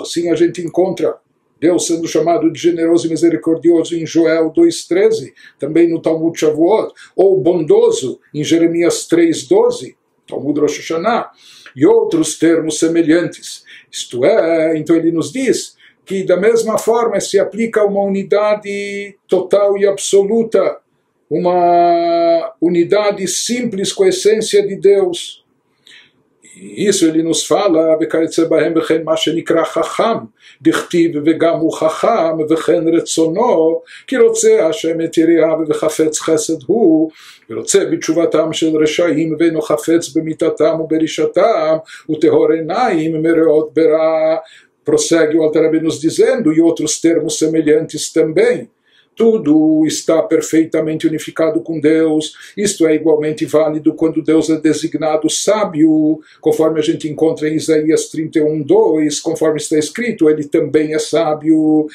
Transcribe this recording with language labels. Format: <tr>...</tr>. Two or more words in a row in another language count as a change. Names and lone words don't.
<pt>Assim a gente encontra Deus sendo chamado de generoso e misericordioso em Joel 2,13, também no Talmud Shavuot, ou bondoso em Jeremias 3,12, Talmud Rosh Hashanah, e outros termos semelhantes. Isto é, então ele nos diz que da mesma forma se aplica uma unidade total e absoluta, uma unidade simples com a essência de Deus. E isso ele nos fala,</pt> <he>וכיוצא בהם וכן מה שנקרא חכם, דכתיב וגם הוא חכם וכן רצונו, כי רוצה השם את יראיו וחפץ חסד הוא, ורוצה בתשובתם של רשעים ואינו חפץ במיתתם וברישתם, וטהור עיניים מראות ברע.</he> <pt>Prossegue o Alter Rebbe nos dizendo, e outros termos semelhantes também. tudo está perfeitamente unificado com Deus. Isto é igualmente válido quando Deus é designado sábio, conforme a gente encontra em Isaías 31:2, conforme está escrito, ele também é sábio.</pt>